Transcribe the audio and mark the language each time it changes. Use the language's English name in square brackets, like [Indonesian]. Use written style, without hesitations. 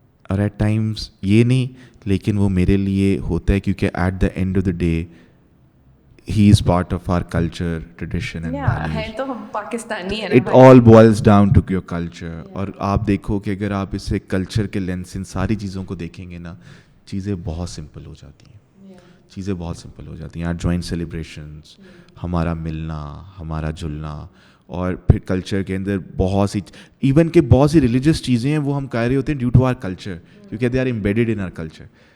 [Hindi] और [English] at times [Hindi] ये नहीं, लेकिन वो मेरे लिए होता है क्योंकि [English] At the end of the day he is part of our culture, tradition and values. [Hindi] है तो हम पाकिस्तानी है ना. [English] It all boils down to your culture. [Hindi] और आप देखो कि अगर आप इसे कल्चर के लेंस से इन सारी चीज़ों को देखेंगे ना, चीज़ें बहुत सिंपल हो जाती हैं. चीज़ें बहुत सिंपल हो जाती हैं. यार जॉइंट सेलिब्रेशंस, हमारा मिलना, हमारा जुलना, और फिर कल्चर के अंदर बहुत सी इवन के बहुत सी रिलीजियस चीज़ें हैं वो हम कह रहे होते हैं [English] due to our culture, [Hindi] क्योंकि [English] They are embedded in our culture.